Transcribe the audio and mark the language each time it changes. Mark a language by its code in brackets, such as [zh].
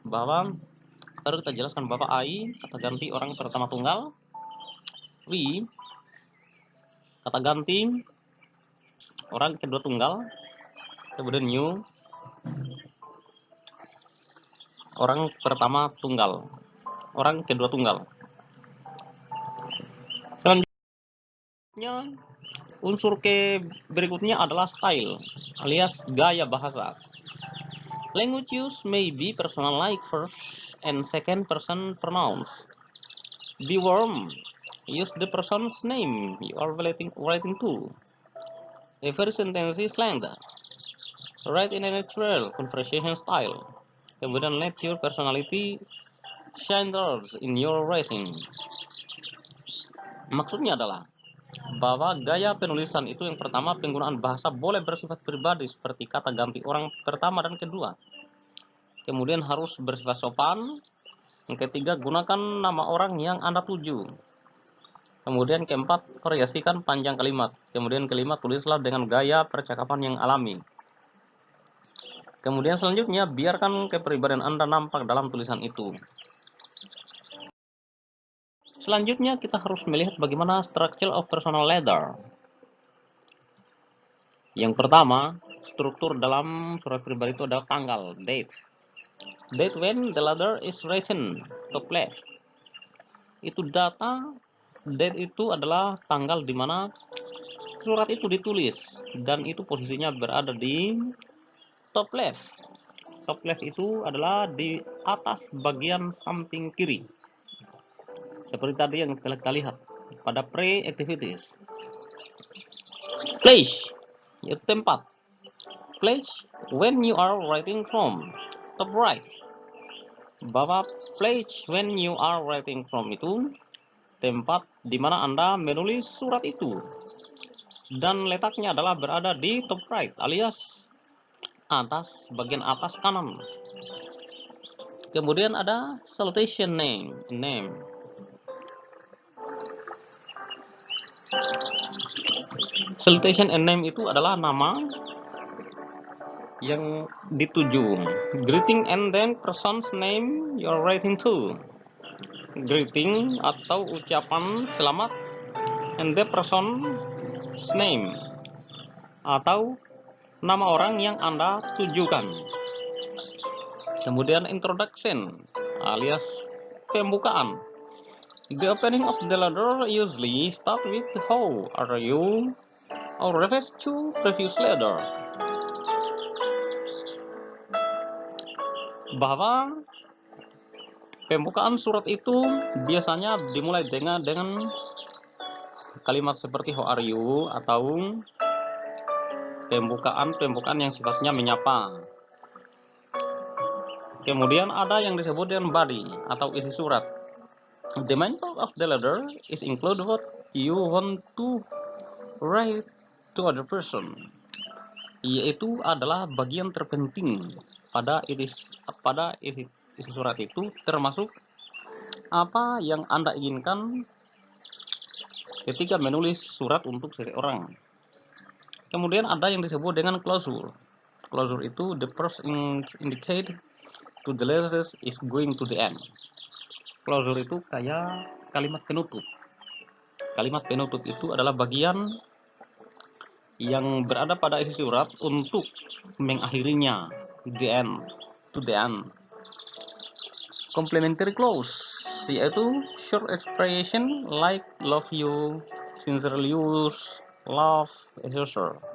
[id] Bahwa baru kita jelaskan bahwa I kata ganti orang pertama tunggal, we kata ganti orang kedua tunggal, kemudian you orang pertama tunggal, orang kedua tunggal. Selanjutnya, unsur berikutnya adalah style alias gaya bahasa. [en] Language use may be personal like first and second person pronouns. Be warm. Use the person's name you are writing to. Every sentence is length. Write in a natural conversation style. Kemudian let your personality shine through in your writing. [id] Maksudnya adalah bahwa gaya penulisan itu, yang pertama, penggunaan bahasa boleh bersifat pribadi seperti kata ganti orang pertama dan kedua. Kemudian harus bersifat sopan. Yang ketiga, gunakan nama orang yang Anda tuju. Kemudian keempat, variasikan panjang kalimat. Kemudian kelima, tulislah dengan gaya percakapan yang alami. Kemudian selanjutnya, biarkan kepribadian Anda nampak dalam tulisan itu. Selanjutnya kita harus melihat bagaimana [en] structure of personal ladder. [id] Yang pertama, struktur dalam surat pribadi itu adalah tanggal, date. [en] Date when the ladder is written, top left. [id] Itu data, date itu adalah tanggal di mana surat itu ditulis, dan itu posisinya berada di top left. Top left itu adalah di atas bagian samping kiri. Seperti tadi yang kita lihat pada pre-activities. Place, yaitu tempat. [en] Place when you are writing from, top right. [id] Bahwa [en] place when you are writing from [id] itu tempat di mana Anda menulis surat itu. Dan letaknya adalah berada di top right alias atas, bagian atas kanan. Kemudian ada salutation name. Salutation and name itu adalah nama yang dituju. [en] Greeting and then person's name you're writing to. [id] Greeting atau ucapan selamat [en] and the person's name [id] atau nama orang yang Anda tujukan. Kemudian introduction alias pembukaan. [en] The opening of the letter usually start with how are you or refers to previous letter. [id] Bahwa pembukaan surat itu biasanya dimulai dengan kalimat seperti [en] how are you [id] atau pembukaan yang sifatnya menyapa. Kemudian ada yang disebut dengan body atau isi surat. [en] The main part of the letter is include what you want to write to other person. [id] Yaitu adalah bagian terpenting pada isi surat itu, termasuk apa yang Anda inginkan ketika menulis surat untuk seseorang. Kemudian ada yang disebut dengan closure. [en] Closure itu the first indicate to the letter is going to the end. [id] Closure itu kayak kalimat penutup. Kalimat penutup itu adalah bagian yang berada pada isi surat untuk mengakhirinya, [en] the end, to the end. Complementary clause yaitu short expression like love you, sincerely yours, love, etc.